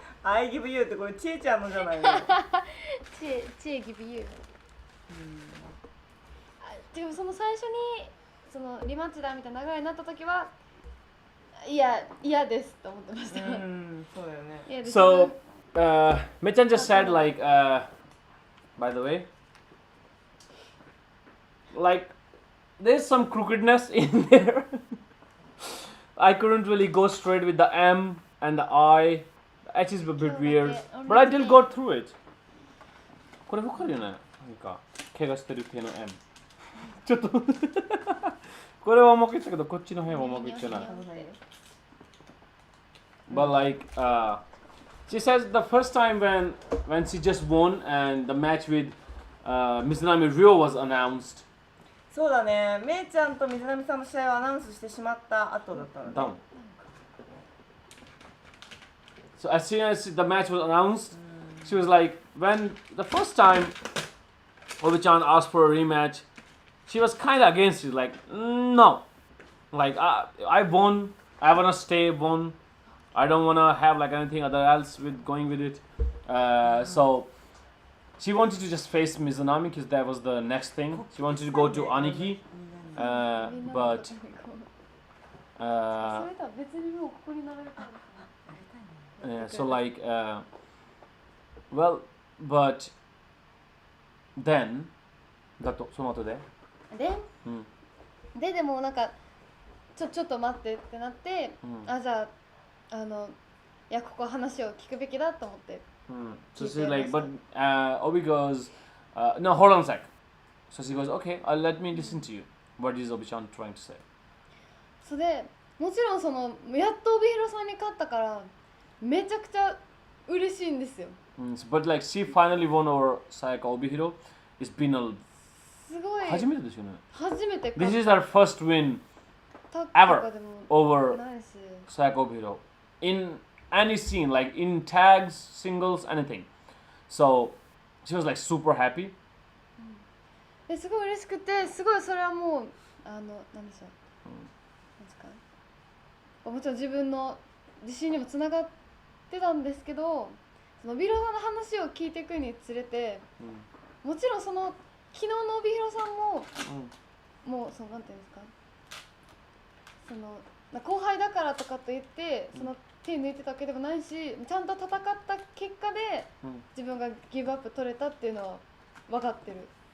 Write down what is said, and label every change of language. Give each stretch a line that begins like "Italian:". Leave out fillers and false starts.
English: I give you
Japanese: ってこれちえちゃんのじゃないの。知恵
English: give you
Japanese: でもその最初にそのリマッチだみたいな流れになった時はいや嫌ですと思ってました。そうだよね。嫌です。
English: So, Mechan just said like, by the way, like there's some crookedness in there. I couldn't really go straight with the M and the I. The H is a bit weird, but I did go through it.
Japanese: これわかるよね。なんか怪我してる系の M。ちょっとこれはうまくいったけどこっちの辺はうまくいってない。
English: But like, she says the first time when she just won and the match with Mizunami Ryo was announced.
Japanese: そうだね。めいちゃんと水波さんの試合をアナウンスしてしまった後だったのね。
English: Down. So as soon as the match was announced, she was like, when the first time Obi-chan asked for a rematch, she was kind of against it, like, no. Like, I won, I want to stay won. I don't want to have like anything other else with going with it. So she wanted to just face Mizunami because that was the next thing. She wanted to go to Aniki, but
Japanese: それとは別にもうここに並べたんですか。
English: so like, well, but then,
Japanese: だとその後で、でもなんかちょっと待ってってなって、あじゃあいやここ話を聞くべきだと思って。
English: So she's like, but Obi goes, no, hold on a sec. So she goes, okay, let me listen to you. What is Obi-chan trying to say?
Japanese: それでもちろんそのやっと帯広さんに勝ったからめちゃくちゃ嬉しいんですよ。
English: But like she finally won over Sayaka Obihiro. It's been a
Japanese: すごい初めてですよね。初めて
English: This is her first win
Japanese: タッグ
English: ever
Japanese: とかでも
English: over
Japanese: ないし
English: Sayaka Obihiro in any scene, like in tags, singles, anything. So she was like super happy.
Japanese: ですごい嬉しくてすごいそれはもうなんでしょう、なんですかもちろん自分の自信にもつながってたんですけど、その帯広さんの話を聞いていくにつれて、もちろんその昨日の帯広さんも、もうそのなんていうんですか、その後輩だからとかと言ってその手抜いてたわけでもないし、ちゃんと戦った結果で自分がギブアップ取れたっていうのは分かってる。